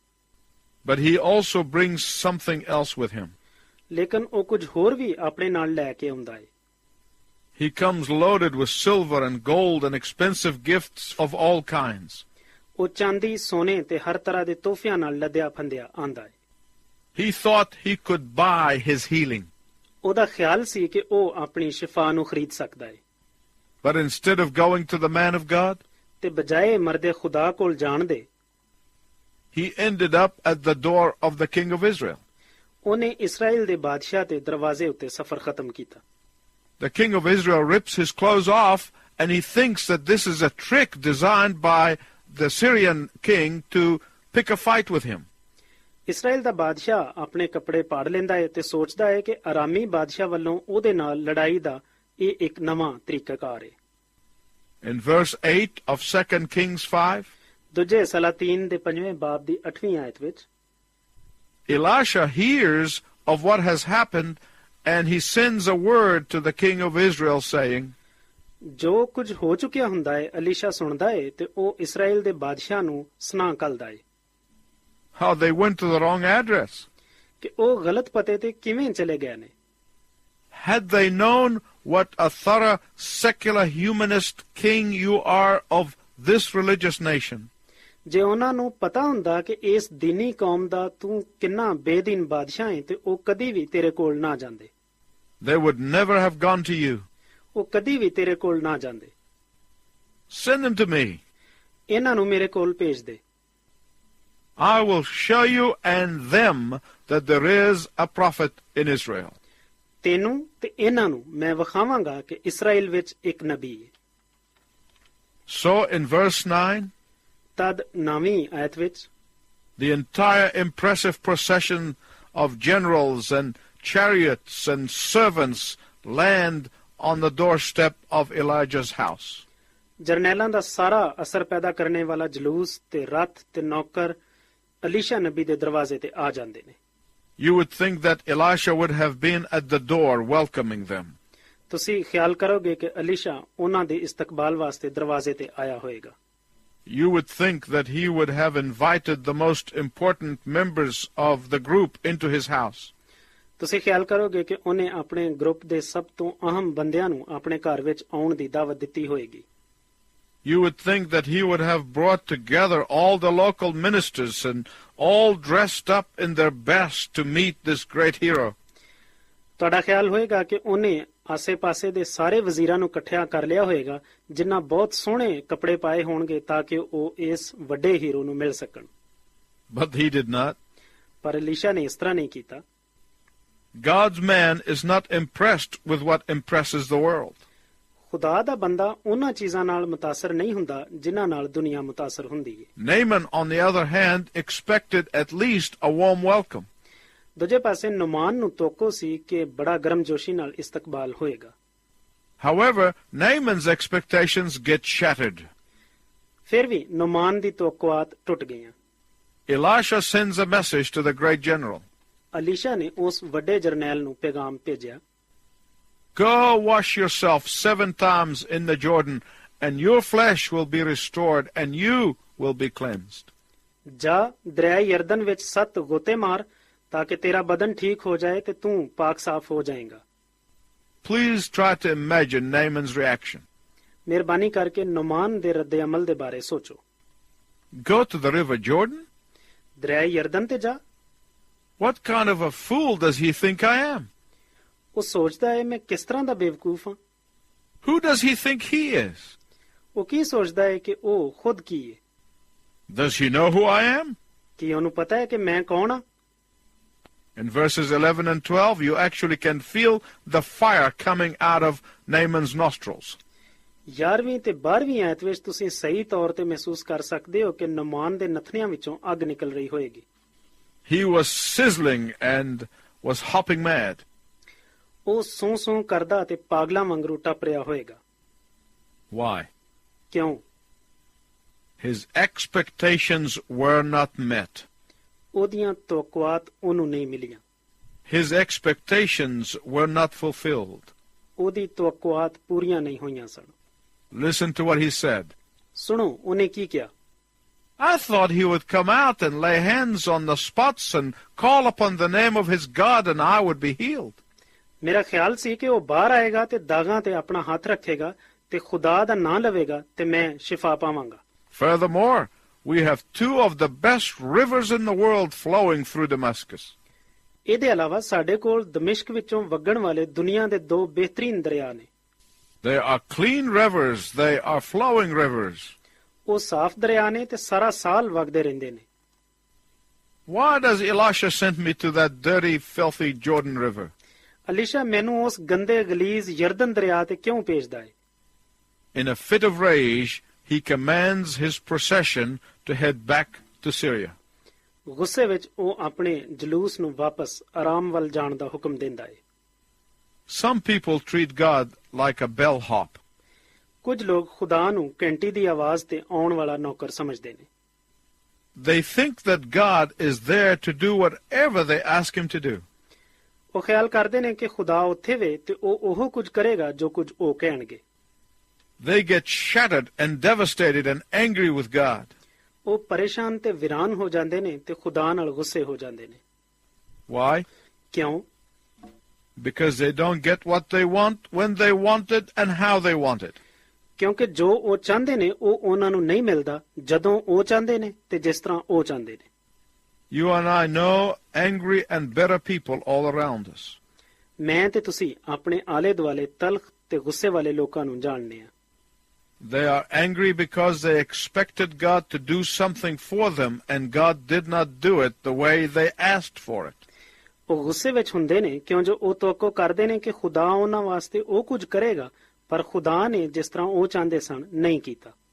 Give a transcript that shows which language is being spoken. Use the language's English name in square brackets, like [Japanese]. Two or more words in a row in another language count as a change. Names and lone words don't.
[English] But he also brings something else with him. [Punjabi] ਲੇਕਿਨ ਉਹ ਕੁਝ ਹੋਰ ਵੀ ਆਪਣੇ ਨਾਲ ਲੈ ਕੇ ਆਉਂਦਾ ਹੈ। [English] He comes loaded with silver and gold and expensive gifts of all kinds. [Punjabi] ਉਹ ਚਾਂਦੀ, ਸੋਨੇ ਤੇ ਹਰ ਤਰ੍ਹਾਂ ਦੇ ਤੋਹਫਿਆਂ ਨਾਲ ਲੱਦਿਆ ਫੰਦਿਆ ਆਂਦਾ ਹੈ। [English] He thought he could buy his healing. [Punjabi] ਉਹਦਾ ਖਿਆਲ ਸੀ ਕਿ ਉਹ ਆਪਣੀ ਸ਼ਿਫਾ ਨੂੰ ਖਰੀਦ ਸਕਦਾ ਹੈ। [English] But instead of going to the man of God, [Punjabi] ਤੇ ਬਜਾਏ ਮਰਦੇ ਖੁਦਾ ਕੋਲ ਜਾਣ ਦੇ, [English] he ended up at the door of the king of Israel. [Punjabi] ਉਹਨੇ ਇਸਰਾਇਲ ਦੇ ਬਾਦਸ਼ਾਹ ਦੇ ਦਰਵਾਜ਼ੇ ਉੱਤੇ ਸਫ਼ਰ ਖਤਮ ਕੀਤਾ। [English] The king of Israel rips his clothes off and he thinks that this is a trick designed by the Syrian king to pick a fight with him. [Punjabi] ਇਸਰਾਇਲ ਦਾ ਬਾਦਸ਼ਾਹ ਆਪਣੇ ਕੱਪੜੇ ਪਾੜ ਲੈਂਦਾ ਹੈ ਤੇ ਸੋਚਦਾ ਹੈ ਕਿ ਅਰਾਮੀ ਬਾਦਸ਼ਾਹ ਵੱਲੋਂ ਉਹਦੇ ਨਾਲ ਲੜਾਈ ਦਾ ਇਹ ਇੱਕ ਨਵਾਂ ਤਰੀਕਾਕਾਰ ਹੈ। [English] In verse 8 of 2 Kings 5, [Punjabi] ਦੂਜੇ ਸਲਾਤੀਨ ਦੇ 5ਵੇਂ ਬਾਬ ਦੀ 8ਵੀਂ ਆਇਤ ਵਿੱਚ [English] Elisha hears of what has happened and he sends a word to the king of Israel saying, [Punjabi] ਜੋ ਕੁਝ ਹੋ ਚੁੱਕਿਆ ਹੁੰਦਾ ਹੈ ਅਲੀਸ਼ਾ ਸੁਣਦਾ ਹੈ ਤੇ ਉਹ ਇਸਰਾਇਲ ਦੇ ਬਾਦਸ਼ਾਹ ਨੂੰ ਸੁਣਾ ਘੱਲਦਾ ਹੈ। [English] how they went to the wrong address. [Punjabi] ਕਿ ਉਹ ਗਲਤ ਪਤੇ ਤੇ ਕਿਵੇਂ ਚਲੇ ਗਏ ਨੇ। [English] Had they known what a thorough secular humanist king you are of this religious nation, [Punjabi] ਜੇ ਉਹਨਾਂ ਨੂੰ ਪਤਾ ਹੁੰਦਾ ਕਿ ਇਸ ਦੀਨੀ ਕੌਮ ਦਾ ਤੂੰ ਕਿੰਨਾ ਬੇਦੀਨ ਬਾਦਸ਼ਾਹ ਹੈ ਤੇ ਉਹ ਕਦੀ ਵੀ ਤੇਰੇ ਕੋਲ ਨਾ ਜਾਂਦੇ। [English] they would never have gone to you. [Punjabi] ਉਹ ਕਦੀ ਵੀ ਤੇਰੇ ਕੋਲ ਨਾ ਜਾਂਦੇ। [English] Send them to me. [Punjabi] ਇਹਨਾਂ ਨੂੰ ਮੇਰੇ ਕੋਲ ਭੇਜ ਦੇ। [English] I will show you and them that there is a prophet in Israel. [Punjabi] ਤੈਨੂੰ ਤੇ ਇਹਨਾਂ ਨੂੰ ਮੈਂ ਵਿਖਾਵਾਂਗਾ ਕਿ ਇਸਰਾਇਲ ਵਿੱਚ ਇੱਕ ਨਬੀ ਹੈ। [English] So in verse 9, [Punjabi] ਤਦ 9ਵੀਂ ਆਇਤ ਵਿੱਚ [English] the entire impressive procession of generals and chariots and servants land on the doorstep of Elijah's house. [Punjabi] ਜਰਨੈਲਾਂ ਦਾ ਸਾਰਾ ਅਸਰ ਪੈਦਾ ਕਰਨੇ ਵਾਲਾ ਜਲੂਸ ਤੇ ਰੱਥ ਤੇ ਨੌਕਰ ਅਲੀਸ਼ਾ ਨਬੀ ਦੇ ਦਰਵਾਜ਼ੇ ਤੇ ਆ ਜਾਂਦੇ ਨੇ। [English] You would think that Elisha would have been at the door welcoming them. [Punjabi] ਤੁਸੀਂ ਖਿਆਲ ਕਰੋਗੇ ਕਿ ਅਲੀਸ਼ਾ ਉਹਨਾਂ ਦੇ ਇਸਤਕਬਾਲ ਵਾਸਤੇ ਦਰਵਾਜ਼ੇ ਤੇ ਆਇਆ ਹੋਵੇਗਾ। [English] You would think that he would have invited the most important members of the group into his house. [Punjabi] ਤੁਸੀਂ ਖਿਆਲ ਕਰੋਗੇ ਕਿ ਉਹਨੇ ਆਪਣੇ ਗਰੁੱਪ ਦੇ ਸਭ ਤੋਂ ਅਹਿਮ ਬੰਦਿਆਂ ਨੂੰ ਆਪਣੇ ਘਰ ਵਿੱਚ ਆਉਣ ਦੀ ਦਾਵਤ ਦਿੱਤੀ ਹੋਵੇਗੀ। [English] You would think that he would have brought together all the local ministers and all dressed up in their best to meet this great hero. [Punjabi] ਤੁਹਾਡਾ ਖਿਆਲ ਹੋਏਗਾ ਕਿ ਉਹਨੇ ਆਸੇ-ਪਾਸੇ ਦੇ ਸਾਰੇ ਵਜ਼ੀਰਾਂ ਨੂੰ ਇਕੱਠਿਆ ਕਰ ਲਿਆ ਹੋਵੇਗਾ ਜਿਨ੍ਹਾਂ ਬਹੁਤ ਸੋਹਣੇ ਕੱਪੜੇ ਪਾਏ ਹੋਣਗੇ ਤਾਂ ਕਿ ਉਹ ਇਸ ਵੱਡੇ ਹੀਰੋ ਨੂੰ ਮਿਲ ਸਕਣ। [English] But he did not. [Punjabi] ਪਰ ਅਲੀਸ਼ਾ ਨੇ ਇਸ ਤਰ੍ਹਾਂ ਨਹੀਂ ਕੀਤਾ। [English] God's man is not impressed with what impresses the world. [Punjabi] ਖੁਦਾ ਦਾ ਬੰਦਾ ਉਹਨਾਂ ਚੀਜ਼ਾਂ ਨਾਲ ਮੁਤਾਸਰ ਨਹੀਂ ਹੁੰਦਾ ਜਿਨ੍ਹਾਂ ਨਾਲ ਦੁਨੀਆ ਮੁਤਾਸਰ ਹੁੰਦੀ ਹੈ। [English] Naaman, on the other hand, expected at least a warm welcome. [Punjabi] ਦੂਜੇ ਪਾਸੇ ਨੁਮਾਨ ਨੂੰ ਤੋਕੋ ਸੀ ਕਿ ਬੜਾ ਗਰਮਜੋਸ਼ੀ ਨਾਲ ਇਸਤਕਬਾਲ ਹੋਏਗਾ। [English] However, Naaman's expectations get shattered. [Punjabi] ਫਿਰ ਵੀ ਨੁਮਾਨ ਦੀ ਤੋਕਵਾਤ ਟੁੱਟ ਗਈਆਂ। [English] Elisha sends a message to the great general. [Punjabi] ਅਲੀਸ਼ਾ ਨੇ ਉਸ ਵੱਡੇ ਜਰਨੈਲ ਨੂੰ ਪੈਗਾਮ ਭੇਜਿਆ। [English] Go wash yourself 7 times in the Jordan, and your flesh will be restored, and you will be cleansed. [Punjabi] ਜਾ ਦਰਿਆ ਯਰਦਨ ਵਿੱਚ 7 ਗੋਤੇ ਮਾਰ ਤਾਂ ਕਿ ਤੇਰਾ ਬਦਨ ਠੀਕ ਹੋ ਜਾਏ ਤੇ ਤੂੰ ਪਾਕ ਸਾਫ਼ ਹੋ ਜਾਏਗਾ। [English] Please try to imagine Naaman's reaction. [Punjabi] ਮਿਹਰਬਾਨੀ ਕਰਕੇ ਨੁਮਾਨ ਦੇ ਰੱਦੇ ਅਮਲ ਦੇ ਬਾਰੇ ਸੋਚੋ। [English] Go to the river Jordan? [Punjabi] ਦਰਿਆ ਯਰਦਨ ਤੇ ਜਾ। [English] What kind of a fool does he think I am? [Punjabi] ਉਹ ਸੋਚਦਾ ਹੈ ਮੈਂ ਕਿਸ ਤਰ੍ਹਾਂ ਦਾ ਬੇਵਕੂਫ ਹਾਂ। [English] Who does he think he is? [Punjabi] ਉਹ ਕੀ ਸੋਚਦਾ ਹੈ ਕਿ ਉਹ ਖੁਦ ਕੀ ਹੈ। [English] Does he know who I am? [Punjabi] ਕੀ ਉਹਨੂੰ ਪਤਾ ਹੈ ਕਿ ਮੈਂ ਕੌਣ ਹਾਂ। [English] In verses 11 and 12, you actually can feel the fire coming out of Naaman's nostrils. [Punjabi] 11ਵੀਂ ਤੇ 12ਵੀਂ ਆਇਤ ਵਿੱਚ ਤੁਸੀਂ ਸਹੀ ਤੌਰ ਤੇ ਮਹਿਸੂਸ ਕਰ ਸਕਦੇ ਹੋ ਕਿ ਨੁਮਾਨ ਦੇ ਨਥਨਿਆਂ ਵਿੱਚੋਂ ਅੱਗ ਨਿਕਲ ਰਹੀ ਹੋਏਗੀ। [English] He was sizzling and was hopping mad. [Punjabi] ਉਹ ਸੂੰ ਕਰਦਾ ਤੇ ਪਾਗਲਾਂ ਵਾਂਗਰੂ ਟੱਪ ਰਿਹਾ ਹੋਏਗਾ। [English] Why? [Punjabi] ਕਿਉਂ? [English] His expectations were not met. [Punjabi] ਉਹਦੀਆਂ ਤੋਕਵਾਤ ਉਹਨੂੰ ਨਹੀਂ ਮਿਲੀਆਂ। [English] His expectations were not fulfilled. [Punjabi] ਉਹਦੀ ਤੋਕਵਾਤ ਪੂਰੀਆਂ ਨਹੀਂ ਹੋਈਆਂ ਸਨ। [English] Listen to what he said. [Punjabi] ਸੁਣੋ ਉਹਨੇ ਕੀ ਕਿਹਾ। [English] I thought he would come out and lay hands on the spots and call upon the name of his God and I would be healed. [Punjabi] ਮੇਰਾ ਖਿਆਲ ਸੀ ਕਿ ਉਹ ਬਾਹਰ ਆਏਗਾ ਤੇ ਦਾਗਾਂ ਤੇ ਆਪਣਾ ਹੱਥ ਰੱਖੇਗਾ ਤੇ ਖੁਦਾ ਦਾ ਨਾਂ ਲਵੇਗਾ ਤੇ ਮੈਂ ਸ਼ਿਫਾ ਪਾਵਾਂਗਾ। [English] Furthermore, we have 2 of the best rivers in the world flowing through Damascus. [Punjabi] ਇਹਦੇ ਇਲਾਵਾ ਸਾਡੇ ਕੋਲ ਦਮਿਸ਼ਕ ਵਿੱਚੋਂ ਵਗਣ ਵਾਲੇ ਦੁਨੀਆ ਦੇ 2 ਬਿਹਤਰੀਨ ਦਰਿਆ ਨੇ। [English] They are clean rivers. They are flowing rivers. [Punjabi] ਉਹ ਸਾਫ਼ ਦਰਿਆ ਨੇ ਤੇ ਸਾਰਾ ਸਾਲ ਵਗਦੇ ਰਹਿੰਦੇ ਨੇ। [English] Why does Elisha send me to that dirty, filthy Jordan River? [Punjabi] ਅਲੀਸ਼ਾ ਮੈਨੂੰ ਉਸ ਗੰਦੇ ਗਲੀਜ਼ ਯਰਦਨ ਦਰਿਆ ਤੇ ਕਿਉਂ ਭੇਜਦਾ ਹੈ? [English] In a fit of rage, he commands his procession to head back to Syria. [Punjabi] ਗੁੱਸੇ ਵਿੱਚ ਉਹ ਆਪਣੇ ਜਲੂਸ ਨੂੰ ਵਾਪਸ ਆਰਾਮ ਵੱਲ ਜਾਣ ਦਾ ਹੁਕਮ ਦਿੰਦਾ ਹੈ। [English] Some people treat God like a bellhop. [Punjabi] ਕੁਝ ਲੋਕ ਖੁਦਾ ਨੂੰ ਘੰਟੀ ਦੀ ਆਵਾਜ਼ ਤੇ ਆਉਣ ਵਾਲਾ ਨੌਕਰ ਸਮਝਦੇ ਨੇ। [English] They think that God is there to do whatever they ask him to do. [Punjabi] ਉਹ ਖਿਆਲ ਕਰਦੇ ਨੇ ਕਿ ਖੁਦਾ ਉੱਥੇ ਵੇ ਤੇ ਉਹ ਕੁਝ ਕਰੇਗਾ ਜੋ ਕੁਝ ਉਹ ਕਹਿਣਗੇ। [English] They get shattered and devastated and angry with God. [Punjabi] ਉਹ ਪਰੇਸ਼ਾਨ ਤੇ ਵਿਰਾਨ ਹੋ ਜਾਂਦੇ ਨੇ ਤੇ ਖੁਦਾ ਨਾਲ ਗੁੱਸੇ ਹੋ ਜਾਂਦੇ ਨੇ। [English] Why? [Punjabi] ਕਿਉਂ? [English] Because they don't get what they want when they want it and how they want it. [Punjabi] ਕਿਉਂਕਿ ਜੋ ਉਹ ਚਾਹੁੰਦੇ ਨੇ ਉਹ ਉਹਨਾਂ ਨੂੰ ਨਹੀਂ ਮਿਲਦਾ ਜਦੋਂ ਉਹ ਚਾਹੁੰਦੇ ਨੇ ਤੇ ਜਿਸ ਤਰ੍ਹਾਂ ਉਹ ਚਾਹੁੰਦੇ ਨੇ। [English] You and I know angry and bitter people all around us. [Punjabi] ਮੈਂ ਤੇ ਤੁਸੀਂ ਆਪਣੇ ਆਲੇ ਦੁਆਲੇ ਤਲਖ ਤੇ ਗੁੱਸੇ ਵਾਲੇ ਲੋਕਾਂ ਨੂੰ ਜਾਣਦੇ ਆ। [English] They are angry because they expected God to do something for them and God did not do it the way they asked for it. [Punjabi] ਉਹ ਗੁੱਸੇ ਵਿੱਚ ਹੁੰਦੇ ਨੇ ਕਿਉਂ ਜੋ ਉਹ ਤੋਕੋ ਕਰਦੇ ਨੇ ਕਿ ਖੁਦਾ ਉਹਨਾਂ ਵਾਸਤੇ ਉਹ ਕੁਝ ਕਰੇਗਾ ਪਰ ਖੁਦਾ ਨੇ ਜਿਸ ਤਰ੍ਹਾਂ ਉਹ ਚਾਹੁੰਦੇ ਸਨ ਨਹੀਂ ਕੀਤਾ.